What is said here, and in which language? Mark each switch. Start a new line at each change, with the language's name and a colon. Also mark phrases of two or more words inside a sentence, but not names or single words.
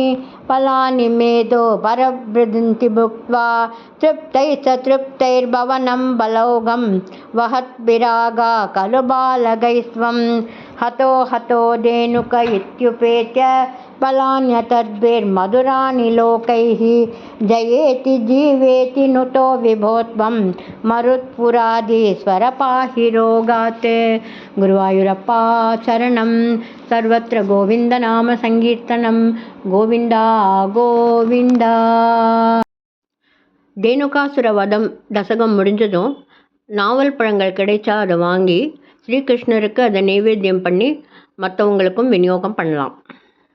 Sanskrit: फलानि मेधो परबृहन्ति भुक्त्वा तृप्तैस्तृप्तैर्भवनं बलौघं वहद्भिरागा खलु बालकैस्त्वं हतो हतो धेनुक इत्युपेत्य फलान्यतद्भिर्मधुराणि लोकैः जयेति जीवेति नुतो विभो त्वं मरुत्पुराधीश्वर पाहि रोगात्। गुरुवायूरप्प शरणं सर्वत्र गोविन्दनाम संकीर्तनं गोविन्दा गोविन्दा।
Tamil: धेनुकासुरवधம் தசகம் முடிஞ்சதும் நாவல் பழங்கள் கிடைச்சா அதை வாங்கி ஸ்ரீகிருஷ்ணருக்கு அதை நைவேத்தியம் பண்ணி மற்றவங்களுக்கும் விநியோகம் பண்ணலாம்.